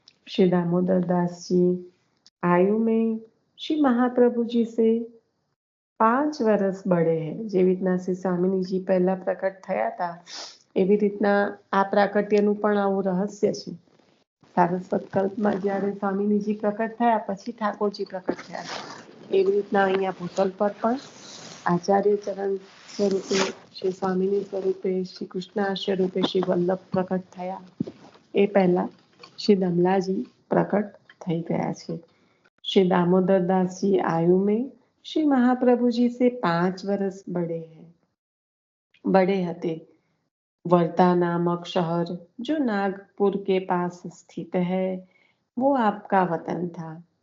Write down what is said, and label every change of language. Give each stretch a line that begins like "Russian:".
Hindi: श्री दामोदर दास जी आयु में श्री महाप्रभु जी से 5 વર્ષ बड़े हैं.
Gujarati: જેવી રીતના શ્રી સ્વામિનીજી પહેલા પ્રકટ થયા હતા એવી રીતના આ પ્રાકટ્યનું પણ આવું રહસ્ય છે. સારસ્વત કલ્પમાં જ્યારે સ્વામિનીજી પ્રકટ થયા પછી ઠાકોરજી પ્રકટ થયા, એવી રીતના અહીંયા ભૂતલ પર પણ આચાર્ય ચરણ સ્વરૂપે શ્રી સ્વામિની સ્વરૂપે શ્રી કૃષ્ણ સ્વરૂપે શ્રી વલ્લભ પ્રકટ થયા એ પહેલા श्री दमलाजी प्रकट થઈ ગયા છે.
Hindi: श्री दामोदर दास जी आयु में श्री महाप्रभु जी से 5 वर्ष बड़े हते. वर्धा नामक शहर जो नागपुर के पास स्थित है वो आपका वतन था.